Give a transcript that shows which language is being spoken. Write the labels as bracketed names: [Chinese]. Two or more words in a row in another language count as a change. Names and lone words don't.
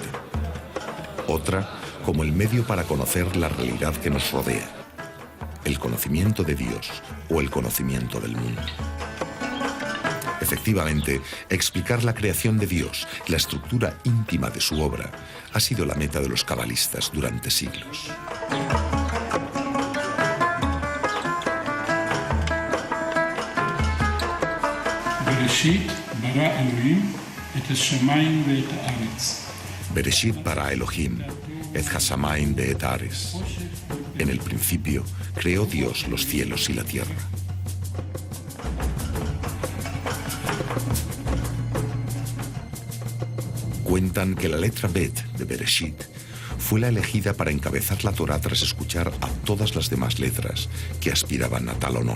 [Spanish] Otra, como el medio para conocer la realidad que nos rodea. El conocimiento de Dios o el conocimiento del mundo. Efectivamente, explicar la creación de Dios, la estructura íntima de su obra, ha sido la meta de los cabalistas durante siglos. [Hebrew] Bereshit bara Elohim et hashamayim ve'et haaretz. [Spanish] En el principio creó Dios los cielos y la tierra. Cuentan que la letra Bet de Bereshit fue la elegida para encabezar la Torá tras escuchar a todas las demás letras que aspiraban a tal honor.